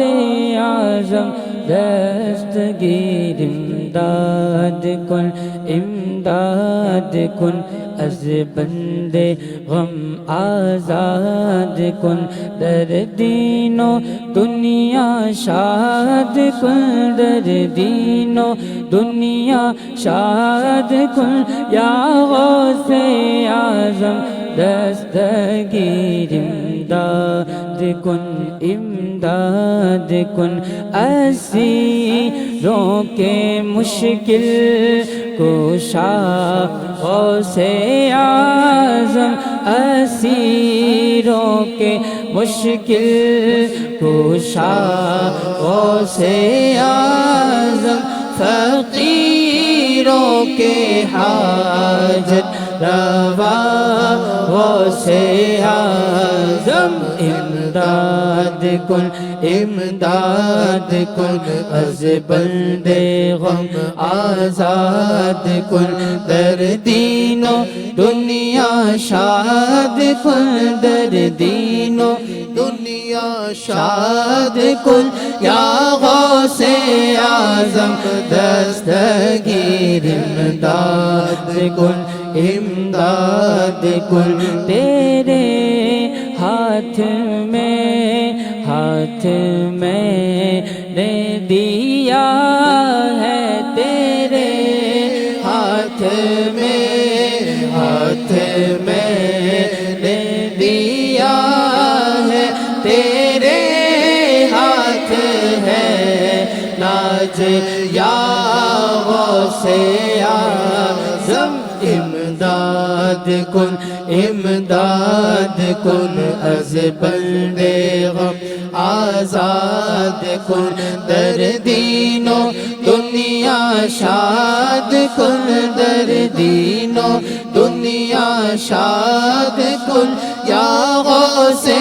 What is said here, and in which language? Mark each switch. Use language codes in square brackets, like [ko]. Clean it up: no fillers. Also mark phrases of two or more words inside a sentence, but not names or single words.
[fa] اعظم دستگیر امداد کن، امداد کن از بند غم آزاد کن، در دین و دنیا شاد کن، در دین و دنیا شاد کن، یا غوث اعظم دستگیر امداد کن، امداد کن، [ur] اسیروں کے مشکل کشا غوث اعظم، اسیروں کے مشکل کشا غوث اعظم، فقیروں کے حاجت روا غوث اعظم، [fa] امداد کن امداد کن از بند غم آزاد کن، در دین و دنیا شاد کن، در دین و دنیا شاد کن، یا غوث اعظم دستگیر امداد کن، امداد کن، [ur] تیرے ہاتھ میں نے دیا ہے، تیرے ہاتھ میں نے دیا ہے، تیرے ہاتھ ہے ناز، [fa] یا غوث اعظم امداد کن، امداد کن از بند غم آزاد کن، در دین و دنیا شاد کن، در دین و دنیا شاد کن، یا غوث